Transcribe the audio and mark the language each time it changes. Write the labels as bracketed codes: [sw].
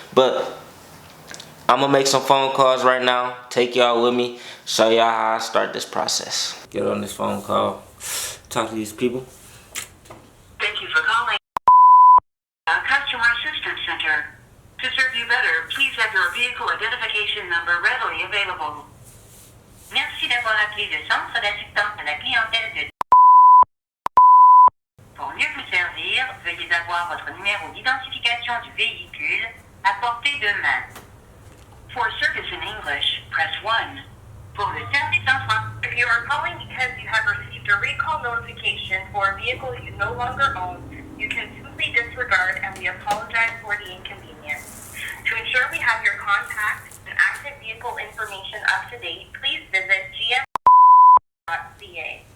[en] But I'm gonna make some phone calls right now, take y'all with me, show y'all how I start this process. Get on this phone call, talk to these people. Thank you for calling Customer Assistance Center. To serve you better, please have your vehicle identification number readily available. [fr] Merci d'avoir appelé le centre d'assistance à la clientèle de... Pour mieux vous servir, veuillez avoir votre numéro d'identification du véhicule à portée de main. [en] For service in English, press 1. For the service [fr] en français, [en] if you are calling because you have received a recall notification for a vehicle you no longer own, you can simply disregard, and we apologize for the inconvenience. To ensure we have your contact and active vehicle information up to date, please visit gm.ca.